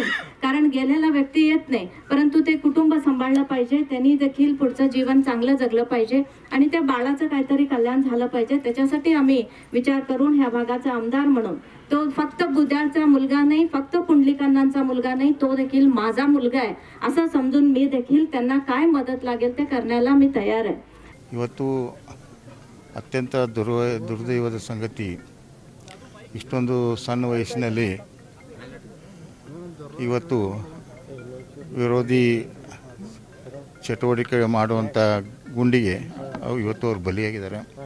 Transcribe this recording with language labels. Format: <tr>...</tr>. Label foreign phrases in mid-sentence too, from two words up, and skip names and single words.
<mr>कारण गेलेला व्यक्ती येत नाही, परंतु ते कुटुंब सांभाळलं पाहिजे, त्यांनी देखील पुढचं जीवन चांगलं जगलं पाहिजे आणि त्या बाळाचं काहीतरी कल्याण झालं पाहिजे. त्याच्यासाठी आम्ही विचार करून ह्या भागाचा आमदार म्हणून तो फक्त बुद्याळचा मुलगा नाही, फक्त पुंडलिकांनांचा मुलगा नाही, तो देखील माझा मुलगा आहे असं समजून मी देखील त्यांना काय मदत लागेल ते करण्याला मी तयार आहे.</mr> <kn>ಇವತ್ತು ಅತ್ಯಂತ ದುರ್ದೈವದ ಸಂಗತಿ, ಇಷ್ಟೊಂದು ಸಣ್ಣ ವಯಸ್ಸಿನಲ್ಲಿ ಇವತ್ತು ವಿರೋಧಿ ಚಟುವಟಿಕೆ ಮಾಡುವಂಥ ಗುಂಡಿಗೆ ಇವತ್ತು ಅವ್ರು ಬಲಿಯಾಗಿದ್ದಾರೆ.</kn>